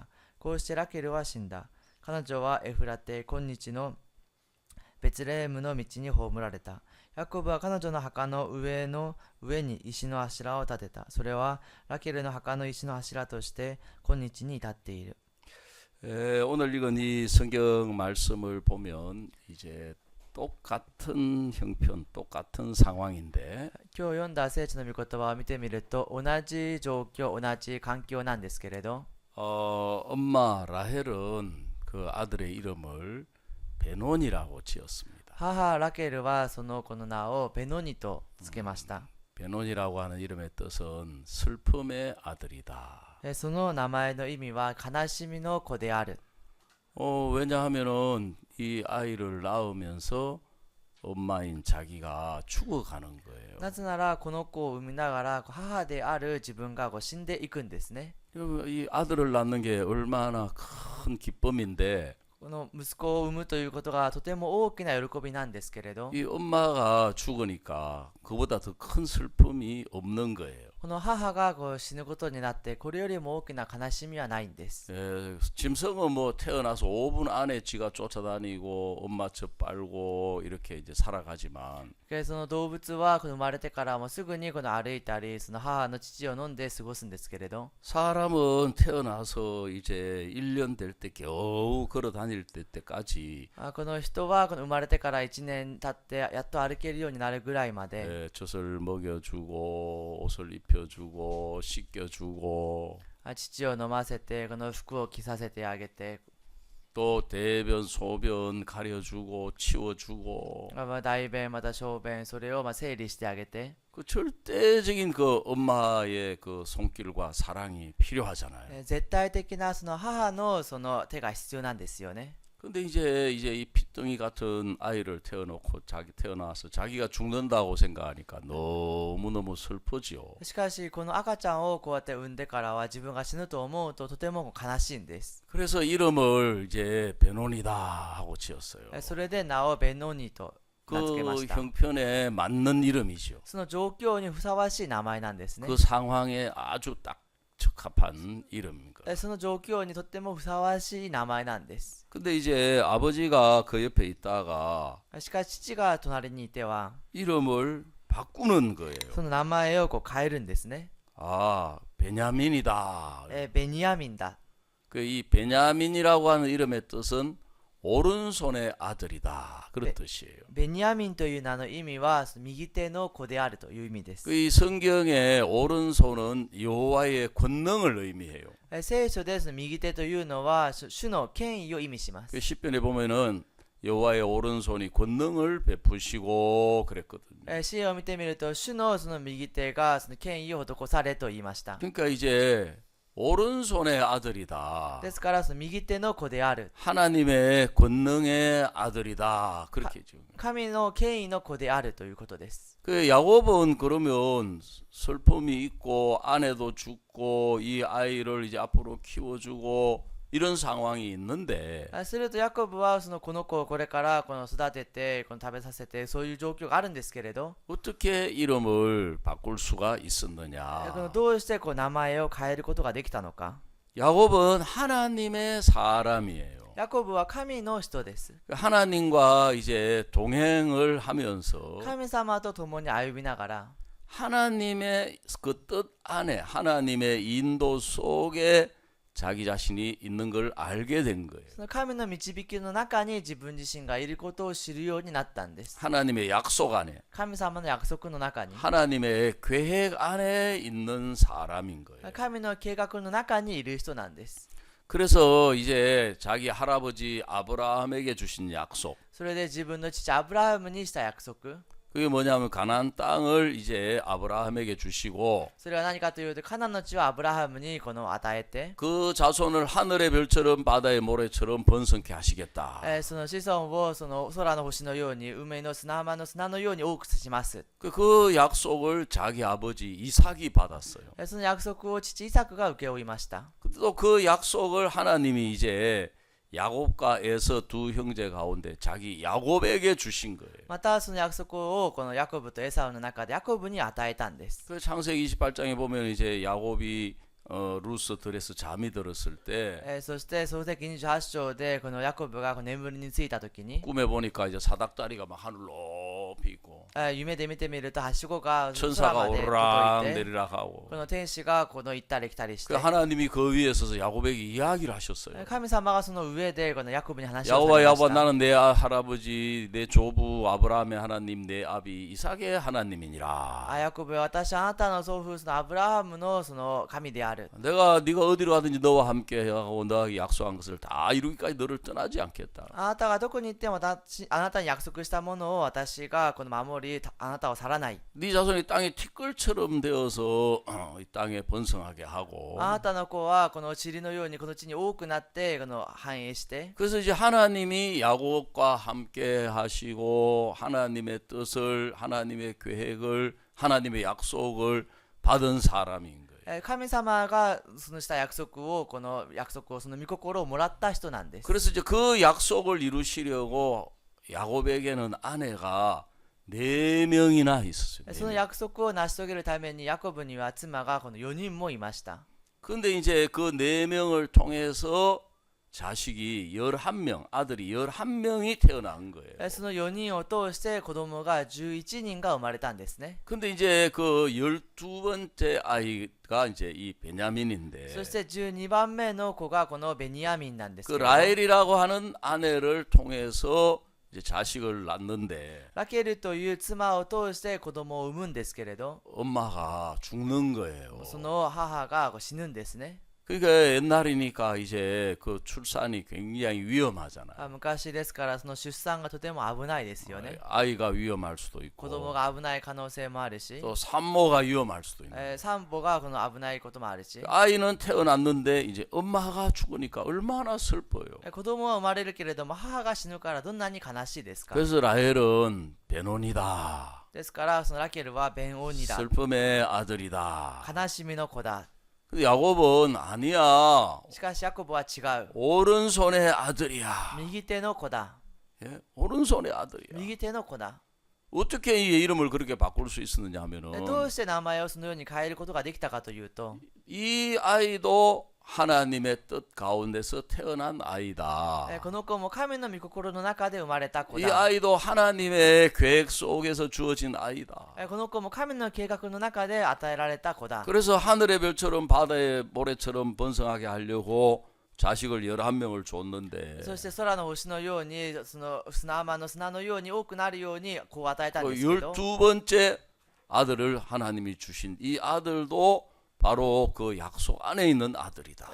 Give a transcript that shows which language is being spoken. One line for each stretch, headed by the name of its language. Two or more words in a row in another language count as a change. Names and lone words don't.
Japanese: こうしてラケルは死んだ。彼女はエフラテ、今日のベツレヘムの道に葬られた。ヤコブは彼女の墓の上に石の柱を立てた。それはラケルの墓の石の柱として今日に至っている。
Korean: 오늘 읽은 이 성경 말씀을 보면 이제 똑같은 형편, 똑같은 상황인데
Japanese: 今日読んだ聖書の御言葉を見てみると同じ状況、同じ環境なんですけれど、
Korean: 엄마 라헬은 그 아들의 이름을 베논이라고 지었습니다.
Japanese: 母ラケルはその子の名をベノニとつけました。
Korean: 베논이라고 하는 이름의 뜻은 슬픔의 아들이다.
Japanese: その名前の意味は悲しみの子である。
Korean: 왜냐하면은 이 아이를 낳으면서 엄마인 자기가 죽어가는 거예요.
Japanese: なぜならこの子を産みながら母である自分が死んでいくんですね。
Korean: 이 아들을 낳는 게 얼마나 큰 기쁨인데
Japanese: この息子を産むということがとても大きな喜びなんですけれど、
Korean: 이 엄마가 죽으니까 그보다 더 큰 슬픔이 없는 거예요.
Japanese: この母が死ぬことになってこれよりも大きな悲しみはないんです。
Korean: 짐승은 뭐 태어나서 5분 안에 지가 쫓아다니고 엄마 젖 빨고 이렇게 이제 살아가지만
Japanese: その動物は生まれてからもすぐに歩いたりその母の乳を飲んで過ごすんですけれど、
Korean: 사람은 태어나서 이제 1년 될 때 겨우 걸어 다닐 때까지
Japanese: この人は生まれてから1年経ってやっと歩けるようになるぐらいまで、
Korean: 젖을 먹여주고 옷을 입혀주고 씻겨주고
Japanese: 乳を飲ませてこの服を着させてあげて、
Korean: 또 대변 소변 가려주고 치워주고
Japanese: 大便また小便それを整理してあげて、
Korean: 그 절대적인 그 엄마의 그 손길과 사랑이 필요하잖아요.
Japanese: 絶対的なその母のその手が必要なんですよね。
Korean: 근데 이제 이 피덩이 같은 아이를 태어나서 자기가 죽는다고 생각하니까 너무너무 슬프지요.
Japanese: しかしこの赤ちゃんをこうやって産んでからは自分が死ぬと思うととても悲しいんです。
Korean: 그래서 이름을 이제 베논이다 하고 지었어요.
Japanese: それで名をベノニと名付けま 그 した。
Korean: 형편에 맞는 이름이죠.
Japanese: その状況にふさわしい名前なんですね。
Korean: 그 상황에 아주 딱 적합한 이름인 거예요.
Japanese: その状況にとってもふさわしい名前なんです。
Korean: 근데 이제 아버지가 그 옆에 있다가
Japanese: しかし父が隣にいては
Korean: 이름을 바꾸는 거예요.
Japanese: その名前を変えるんですね。
Korean: 아, 베냐민이다.
Japanese: ベニヤミンだ。
Korean: 그 이 베냐민이라고 하는 이름의 뜻은 오른손의 아들이다. 그런 뜻이에요.
Japanese: ベニヤミンという名の意味は右手の子であるという意味です。
Korean: 그 이 성경의 오른손은 여호와의 권능을 의미해요.
Japanese: 聖書で右手というのは主の権威を意味します。
Korean: 그 시편에 보면은 여호와의 오른손이 권능을 베푸시고 그랬거든요.
Japanese: 詩を見てみると主のその右手がその権威を施されと言いました。
Korean: 그러니까 이제 오른손의 아들이다.
Japanese: ですからその右手の子である。
Korean: 하나님의 권능의 아들이다. 그렇게 죠.
Japanese: 神の権威の子であるということです。
Korean: 그 야곱은 그러면 슬픔이 있고 아내도 죽고 이 아이를 이제 앞으로 키워주고 이런 상황이 있는데
Japanese: するとヤコブはこの子をこれから育てて食べさせてそういう状況があるんですけれど、
Korean: 어떻게 이름을 바꿀 수가 있었느냐?
Japanese: どうして名前を変えることができたのか。
Korean: 야곱은 하나님의 사람이에요.
Japanese: ヤコブは神の人です。
Korean: 하나님과 이제 동행을 하면서
Japanese: 神様と共に歩みながら
Korean: 하나님의 그 뜻 안에 하나님의 인도 속에 자기 자신이 있는 걸 알게 된 거예요.
Japanese: その神の導きの中に自分自身がいることを知るようになったんです。
Korean: 하나님의 약속 안에,
Japanese: 神様の約束の中に、
Korean: 하나님의 계획 안에 있는 사람인 거예요.
Japanese: 神の計画の中にいる人なんです。
Korean: 그래서 이제 자기 할아버지 아브라함에게 주신 약속,
Japanese: それで自分の父アブラハムにした約束、
Korean: 그게 뭐냐면 가나안 땅을 이제 아브라함에게 주시고
Japanese: それは何かというと、カナンの地をアブラハムにこの与えて、
Korean: 그 자손을 하늘의 별처럼 바다의 모래처럼 번성케 하시겠다.
Japanese: その子孫をその空の星のように、海の砂浜の砂のように多くします。
Korean: 그 약속을 자기 아버지 이삭이 받았어요.
Japanese: その約束を父イサクが請け負いました。
Korean: 또 그 약속을 하나님이 이제 야곱과 에서 두 형제 가운데 자기 야곱에게 주신 거예요.
Japanese: またその約束をこのヤコブとエサウの中でヤコブに与えたんです。
Korean: 그 창세기 28장에 보면 이제 야곱이 루스 들에서 잠이 들었을 때
Japanese: そして創世記28章でこのヤコブがこの眠りについた時に、
Korean: 꿈에 보니까 이제 사닥다리가 막 하늘 높이 있고
Japanese: 夢で見てみるとはしごが空
Korean: 천사가
Japanese: まで
Korean: 오르락
Japanese: 届いて、
Korean: 내리락 하고
Japanese: この天使がこの行ったり来たりし 그 て、
Korean: 하나님이 그 위에 서서 야곱에게 이야기를 하셨어요.
Japanese: 神様がその上でこのヤコブに話をされ
Korean: 야곱아
Japanese: まし
Korean: 야곱아
Japanese: た。
Korean: 나는 내 할아버지 내 조부 아브라함의 하나님 내 아비 이삭의 하나님이니라.
Japanese: ヤコブは私はあなたの祖父そのアブラハムのその神である。
Korean: 네가 어디로 가든지 너와 함께 하고 너에게 약속한 것을 다 이루기까지 너를 떠나지 않겠다.
Japanese: あなたがどこに行ってもあなたに約束したものを私がこの守り、あなたを去らない。
Korean: 네 자손이 땅에 티끌처럼 되어서 이 땅에 번성하게 하고
Japanese: あなたの子はこの塵のようにこの地に多くなってこの繁栄して、
Korean: 그래서 이제 하나님이 야곱과 함께 하시고 하나님의 뜻을 하나님의 계획을 하나님의 약속을 받은 사람인 거예요.
Japanese: 神様がそのした約束をこの約束をその御心をもらった人なんです。
Korean: 그래서 이제 그 약속을 이루시려고 야곱에게는 아내가 4명이나 있었어요.
Japanese: その約束を成し遂げるためにヤコブには妻がこの4人もいました。
Korean: 근데 이제 그 4명을 통해서 자식이 11명, 아들이 11명이 태어난 거예요.
Japanese: その4人を通して子供が11人が生まれたんですね。
Korean: 근데 이제 그 12번째 아이가 이제 이 베냐민인데
Japanese: そして12番目の子がこのベニヤミンなんですけ 그 れども、
Korean: 라헬이라고 하는 아내를 통해서 이제 자식을 낳는데
Japanese: ラケルという妻を通して子供を産むんですけれど、
Korean: 엄마가 죽는 거예요.
Japanese: その母が死ぬんですね。
Korean: 그러니까 옛날이니까 이제 그 출산이 굉장히 위험하잖아요.
Japanese: 昔ですからその出産がとても危ないですよね。
Korean: 아이가 위험할 수도
Japanese: 子供
Korean: 있고
Japanese: が危ない可能性もあるし、
Korean: 또 산모가 위험할 수도 있는.
Japanese: 産母がこの危ないこともあるし、
Korean: 아이는 태어났는데 이제 엄마가 죽으니까 얼마나 슬퍼요.
Japanese: 子供は生まれるけれども母が死ぬからどんなに悲しいですか。
Korean: 그래서 라헬은 베논이다.
Japanese: ですからそのラケルはベンオニだ、
Korean: 슬픔의 아들이다.
Japanese: 悲しみの子だ。
Korean: 근데 야곱은 아니야.
Japanese: しかしヤコブは違う、
Korean: 오른손의 아들이야.
Japanese: 右手の子だ、
Korean: 예? 오른손의 아들이야.
Japanese: 右手の子だ。
Korean: 어떻게 이 이름을 그렇게 바꿀 수 있었느냐 하면은
Japanese: どうして名前をそのように変えることができたかというと、
Korean: 이 아이도 하나님의 뜻 가운데서 태어난 아이다.
Japanese: この子も神の御心の中で生まれた子
Korean: 이
Japanese: だ。
Korean: 아이도 하나님의 계획 속에서 주어진 아이다.
Japanese: この子も神の計画の中で与えられた子だ。
Korean: 그래서 하늘의 별처럼 바다의 모래처럼 번성하게 하려고 자식을 11명을 줬는데
Japanese: そして空の星のようにその砂浜の砂のように多くなるようにこう与えたん 그 ですけど、
Korean: 12번째 아들을 하나님이 주신 이 아들도 바로 그 약속 안에 있는 아들이다.